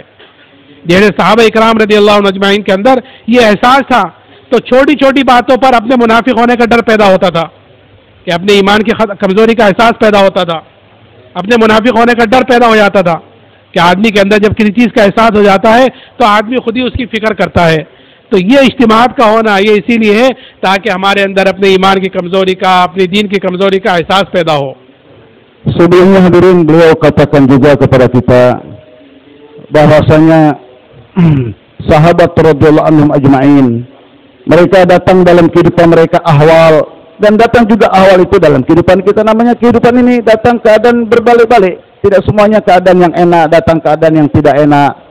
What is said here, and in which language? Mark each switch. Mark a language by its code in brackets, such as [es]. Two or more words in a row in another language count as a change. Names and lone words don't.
[hi] जैसे सहाबा इकराम [ar] رضي الله عنهم أجمعين [hi] के अंदर ये एहसास था, तो छोटी छोटी बातों पर अपने मुनाफिक होने का डर पैदा होता था, कि अपने ईमान की कमज़ोरी का एहसास पैदा होता था, अपने मुनाफिक होने का डर पैदा हो जाता था कि आदमी के अंदर जब किसी चीज़ का एहसास हो जाता है तो आदमी खुद ही उसकी फिक्र करता है। तो ये इज्तिमात का होना ये इसीलिए है ताकि हमारे अंदर अपने ईमान की कमज़ोरी का, अपनी दीन की कमज़ोरी का एहसास पैदा हो। [id] Sebelumnya hadirin, beliau katakan juga kepada kita bahwasanya sahabat [ar] رضي الله عنهم أجمعين, [id] mereka datang dalam kehidupan mereka ahwal, dan datang juga ahwal itu dalam kehidupan kita. Namanya kehidupan ini datang keadaan berbalik-balik, tidak semuanya keadaan yang enak, datang keadaan yang tidak enak.